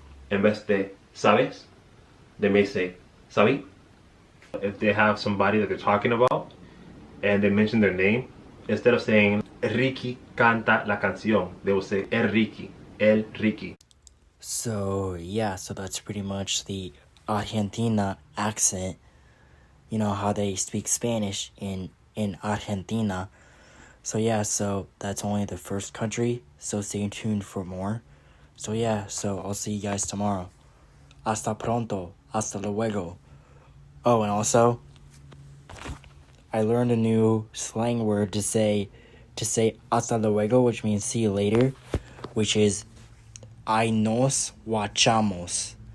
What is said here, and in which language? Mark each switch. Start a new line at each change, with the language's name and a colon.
Spanish: En vez de sabes,
English: they may say
Spanish: sabí.
English: If they have somebody that they're talking about and they mention their name, instead of saying
Spanish: Ricky canta la canción,
English: they will say
Spanish: el Ricky, el Ricky.
English: So yeah, so that's pretty much the Argentina accent. You know how they speak Spanish in Argentina. So yeah, so that's only the first country, so stay tuned for more. So yeah, so I'll see you guys tomorrow.
Spanish: Hasta pronto, hasta luego.
English: Oh, and also, I learned a new slang word to say
Spanish: hasta luego,
English: which means see you later, which is
Spanish: ay nos guachamos.